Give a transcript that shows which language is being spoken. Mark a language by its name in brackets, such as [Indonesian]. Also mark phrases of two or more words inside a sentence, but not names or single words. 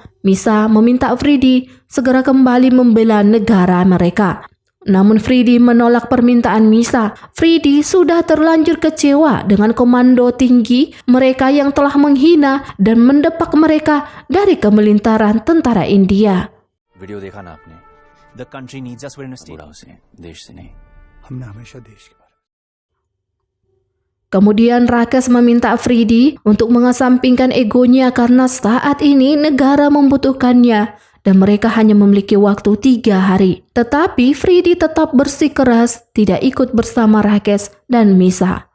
[Indonesian] Misa meminta Freddy segera kembali membela negara mereka. Namun Freddy menolak permintaan Misa. Freddy sudah terlanjur kecewa dengan komando tinggi mereka yang telah menghina dan mendepak mereka dari kemiliteran tentara India. [Hindi] वीडियो देखा ना आपने? [English] The country needs us. We're in a state. [Hindi] बुरा उसे देश से नहीं। हमने हमेशा देश के बारे में [Indonesian] Kemudian Rakesh meminta Freddy untuk mengesampingkan egonya karena saat ini negara membutuhkannya dan mereka hanya memiliki waktu 3 hari. Tetapi Freddy tetap bersikeras tidak ikut bersama Rakesh dan Misa.